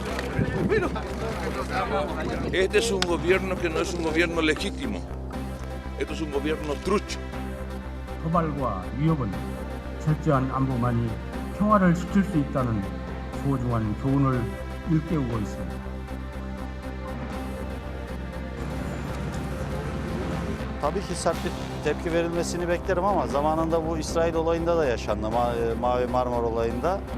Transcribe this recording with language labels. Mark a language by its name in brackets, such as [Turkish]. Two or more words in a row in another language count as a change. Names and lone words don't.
[Spanish] Este es un gobierno que no es un gobierno legítimo. Esto es un gobierno trucho. [Korean] 도발과 위협은 철저한 안보만이 평화를 지킬 수 있다는 소중한 교훈을 일깨우고 있습니다. [Turkish] Tabii ki sert bir tepki verilmesini beklerim ama zamanında bu İsrail olayında da yaşandı, Mavi Marmara olayında.